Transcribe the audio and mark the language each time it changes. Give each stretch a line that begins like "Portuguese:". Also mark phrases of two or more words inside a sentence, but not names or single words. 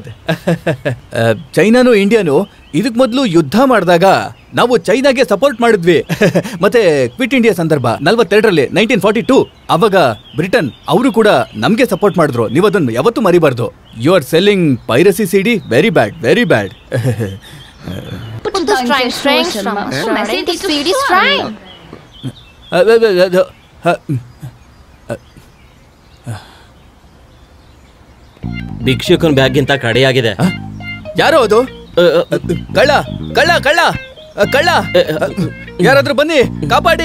Kannada: ಚೈನಾನು ಇಂಡಿಯಾನು ಇದಕ್ ಮೊದಲು ಯುದ್ಧ ಮಾಡಿದಾಗ ನಾವು ಚೈನಾಗೆ ಸಪೋರ್ಟ್ ಮಾಡಿದ್ವಿ. ಮತ್ತೆ ಕ್ವಿಟ್ ಇಂಡಿಯಾ ಸಂದರ್ಭ 42ರಲ್ಲಿ 1942 ಅವಾಗ ಬ್ರಿಟನ್ ಅವರು ಕೂಡ ನಮ್ಗೆ ಸಪೋರ್ಟ್ ಮಾಡಿದ್ರು. ನೀವು ಅದನ್ನು ಯಾವತ್ತೂ ಮರಿಬಾರ್ದು.
English: you are selling piracy CD, very bad, very bad.
Chinese: 不知道你在说什么？我买 CD 就算了。
Kannada: ಭಿಕ್ಷುಕನ ಬ್ಯಾಗ್ಗಿಂತ ಕಡೆಯಾಗಿದೆ. ಯಾರೋ ಅದು? ಕಳ್ಳ, ಕಳ್ಳ, ಕಳ್ಳ, ಕಳ್ಳ, ಯಾರಾದ್ರೂ ಬನ್ನಿ ಕಾಪಾಡಿ.